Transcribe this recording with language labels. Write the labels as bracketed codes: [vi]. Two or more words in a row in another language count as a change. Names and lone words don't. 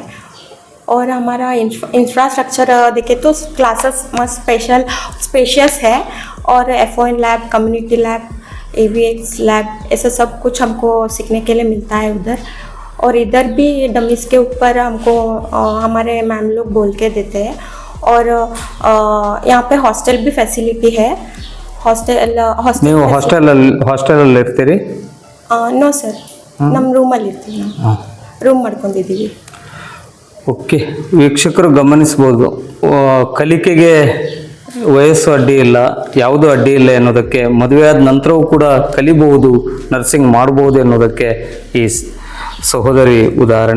[hi] और हमारा इंफ्रास्ट्रक्चर देखे तो क्लासेस मस्त स्पेशियस है और FON लैब, [en] community lab, [hi] AVX लैब, ऐसा सब कुछ हमको सीखने के लिए मिलता है उधर. और इधर भी डमीज के ऊपर हमको हमारे मैम लोग बोल के देते हैं. और यहाँ पे हॉस्टल भी फैसिलिटी है. [kn] ನೀವು ಹಾಸ್ಟೆಲಲ್ಲಿ ಇರ್ತೀರಿ? [en] no sir, [kn] ನಮ್ಮ ರೂಮಲ್ಲಿ ಇರ್ತೀವಿ, ರೂಮ್ ಮಾಡ್ಕೊಂಡಿದ್ದೀವಿ. ಓಕೆ, ವೀಕ್ಷಕರು ಗಮನಿಸ್ಬೋದು, ಕಲಿಕೆಗೆ ವಯಸ್ಸು ಅಡ್ಡಿ ಇಲ್ಲ, ಯಾವುದೂ ಅಡ್ಡಿ ಇಲ್ಲ ಎನ್ನುವುದಕ್ಕೆ, ಮದುವೆಯಾದ ನಂತರವೂ ಕೂಡ ಕಲಿಬಹುದು, ನರ್ಸಿಂಗ್ ಮಾಡಬಹುದು ಎನ್ನುವುದಕ್ಕೆ ಈ ಸಹೋದರಿ ಉದಾಹರಣೆ.